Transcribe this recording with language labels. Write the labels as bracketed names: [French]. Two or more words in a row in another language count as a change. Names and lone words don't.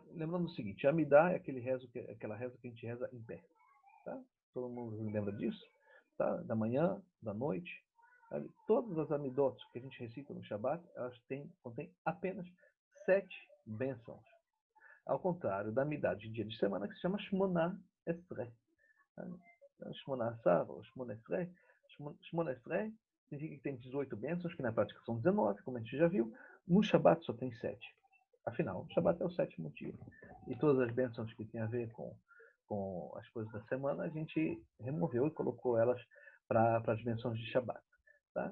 [Portuguese] Lembrando o seguinte, a Amidá é aquela reza que a gente reza em pé. Tá? Todo mundo lembra disso? Tá? Da manhã, da noite. Tá? Todas as Amidot que a gente recita no Shabat, elas contêm apenas 7 bênçãos. Ao contrário da Amidá de dia de semana, que se chama [Hebrew] שמונה עשרה. שמונה עשר, ou שמונה עשרה. שמונה עשרה [Portuguese] significa que tem 18 bênçãos, que na prática são 19, como a gente já viu. No Shabat só tem 7. Afinal, o Shabat é o 7º dia. E todas as bênçãos que tem a ver com as coisas da semana, a gente removeu e colocou elas para as bênçãos de Shabat. Tá?